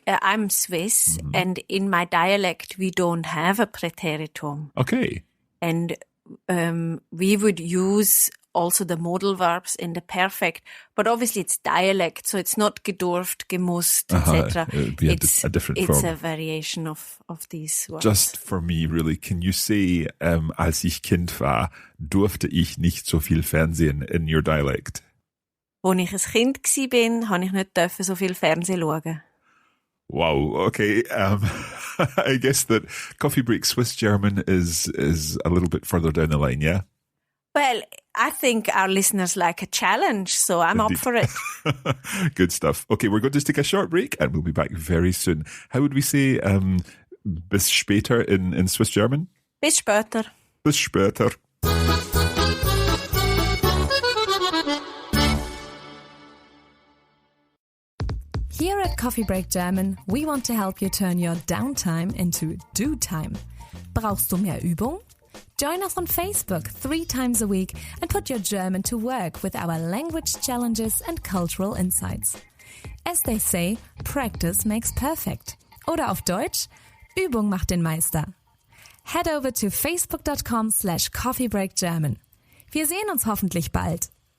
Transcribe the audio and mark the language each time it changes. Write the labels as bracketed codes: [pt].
[en] I'm Swiss, and in my dialect, we don't have a Präteritum. Okay. And we would use also the modal verbs in the perfect, but obviously it's dialect, so it's not gedurft, gemusst, etc. It would be a different form. It's a variation of these words. Just for me, really, can you say, [de] als ich Kind war, durfte ich nicht so viel Fernsehen [en] in your dialect? [de] Als ich ein Kind war, habe ich nicht so viel Fernsehen schauen. [en] Wow. Okay. I guess that Coffee Break Swiss German is a little bit further down the line. Yeah. Well, I think our listeners like a challenge, so I'm Indeed. up for it. Good stuff. Okay, we're going to take a short break and we'll be back very soon. How would we say [de] bis später [en] in Swiss German? [de] Bis später. Bis später. [en] Here at Coffee Break German, we want to help you turn your downtime into do time. [de] Brauchst du mehr Übung? [en] Join us on Facebook 3 times a week and put your German to work with our language challenges and cultural insights. As they say, practice makes perfect. [de] Oder auf Deutsch, Übung macht den Meister. [en] Head over to facebook.com/coffeebreakgerman. [de] Wir sehen uns hoffentlich bald.